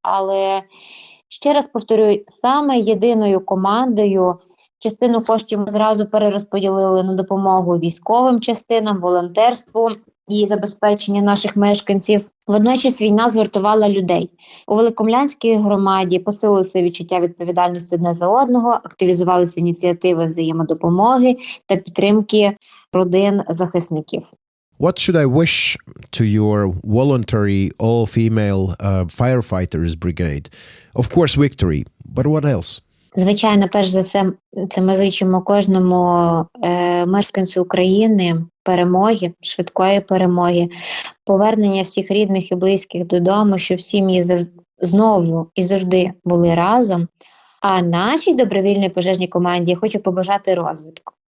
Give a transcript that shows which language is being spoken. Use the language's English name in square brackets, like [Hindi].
[Ukrainian] Але, ще раз повторюю, саме єдиною командою частину коштів ми зразу перерозподілили на допомогу військовим частинам, волонтерству і забезпечення наших мешканців. Водночас війна згуртувала людей. У Великомлянській громаді посилилося відчуття відповідальності одне за одного, активізувалися ініціативи взаємодопомоги та підтримки родин захисників. [English] What should I wish to your voluntary all-female firefighters brigade? Of course, victory, but what else? [Ukrainian] Звичайно, перш за все, це ми зичимо кожному мешканцю України перемоги, швидкої перемоги, повернення всіх рідних і близьких додому, щоб сім'ї знову і завжди були разом. А нашій добровільній пожежній команді я хочу побажати розвитку.